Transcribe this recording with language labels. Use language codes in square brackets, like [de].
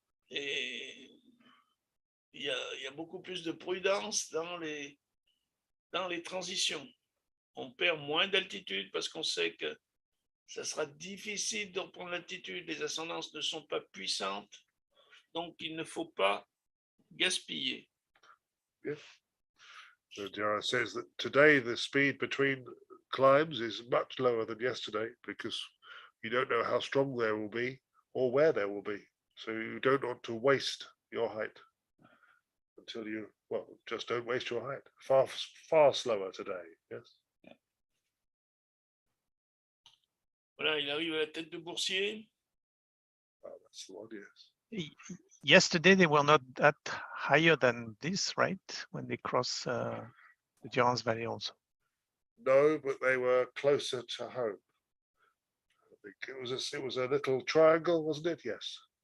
[fr] Et il y a beaucoup plus de prudence dans les transitions. On perd moins d'altitude parce qu'on sait que ça sera difficile de reprendre l'altitude. Les ascendances ne sont pas puissantes. Donc il ne faut pas gaspiller. [en] Yeah. So Diarra says that today the speed between climbs is much lower than yesterday because you don't know how strong there will be or where there will be. So you don't want to waste your height until you, well, just don't waste your height. Far slower today, yes. [fr] Voilà, il arrive à la tête de Boursier. [en] Oh, that's the one, yes. Yesterday they were not that higher than this, right? When they cross the Durance Valley also. No, but they were closer to home. I think it was a little triangle, wasn't it? Yes.